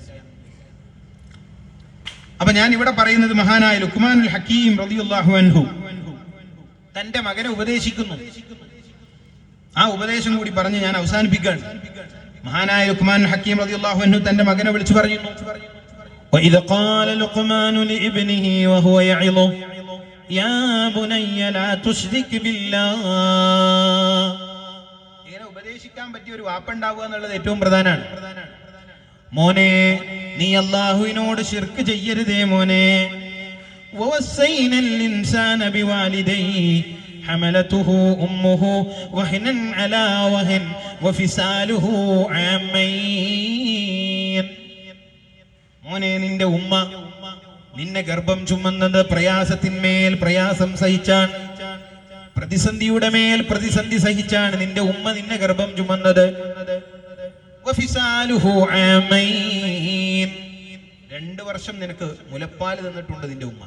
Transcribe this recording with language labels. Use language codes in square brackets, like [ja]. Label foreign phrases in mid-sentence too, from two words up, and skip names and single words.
[ml] അപ്പൊ ഞാൻ ഇവിടെ പറയുന്നത് മഹാനായ ലുഖ്മാനുൽ ഹക്കീം [ar] رضي الله عنه [ml] തന്റെ മകനെ ഉപദേശിക്കുന്നു. ആ ഉപദേശം കൂടി പറഞ്ഞ് ഞാൻ അവസാനിപ്പിക്കുകയാണ്. മഹാനായ ലുഖ്മാനുൽ ഹക്കീം [ar] رضي الله عنه [ml] തന്റെ മകനെ വിളിച്ചു പറയുന്നു, [ar] وَإِذْ قَالَ لُقْمَانُ لِابْنِهِ وَهُوَ يَعِظُهُ يَا بُنَيَّ لَا تُشْرِكْ بِاللَّهِ. [ml] ഇങ്ങനെ ഉപദേശിക്കാൻ പറ്റിയ ഒരു വാപ്പുണ്ടാവുക എന്നുള്ളത് ഏറ്റവും പ്രധാനമാണ്. മോനെ, നീ അല്ലാഹുവിനോട് ശിർക്ക് ചെയ്യരുതേ മോനെ. [ar] وَوَصَّيْنَا الْإِنسَانَ بِوَالِدَيْهِ حَمَلَتْهُ أُمُّهُ وَهْنًا عَلَى وَهْنٍ وَفِصَالُهُ عَامَيْنِ. [ml] മോനെ, നിന്റെ ഉമ്മ നിന്നെ ഗർഭം ചുമന്നത് പ്രയാസത്തിന്മേൽ പ്രയാസം സഹിച്ചാണ്, പ്രതിസന്ധിയുടെ മേൽ പ്രതിസന്ധി സഹിച്ചാണ് നിന്റെ ഉമ്മ നിന്നെ ഗർഭം ചുമന്നത്. 2 വർഷം നിനക്ക് മുലപ്പാൽ തന്നിട്ടുണ്ട് നിന്റെ ഉമ്മ.